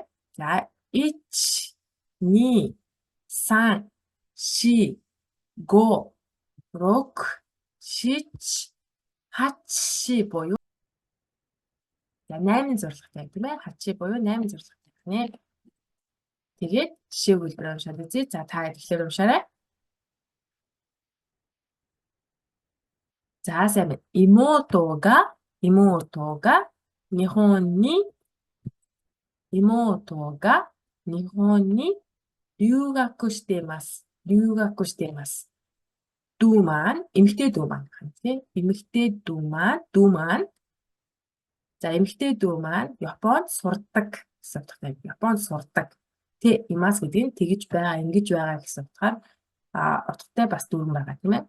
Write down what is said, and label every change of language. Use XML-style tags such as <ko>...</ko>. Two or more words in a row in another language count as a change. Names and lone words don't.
<mn>За 1 2 3 4 5 6 7 8 буюу за 8 зурлагтай тийм ээ. Хачи буюу 8 зурлагтай нэ. Тэгээд жишээ өгүүлбэр уншаад үзье. За та тэгэхээр уншаарай. За сайн байна.</mn> <ja>Имото が日本に留学しています。留学しています.</ja> <mn>Дүү маань эмэгтэй дүү маань гэх юм тийм. Эмэгтэй дүү маань за эмэгтэй дүү маань Японд сурдаг гэсэн утгатай. Японд сурдаг.</mn> <ja>ています</ja> <mn>гэдэг нь тэгж байгаа, ингэж байгаа гэсэн утгаар утгатай бас дүүрэн байгаа тийм ээ.</mn>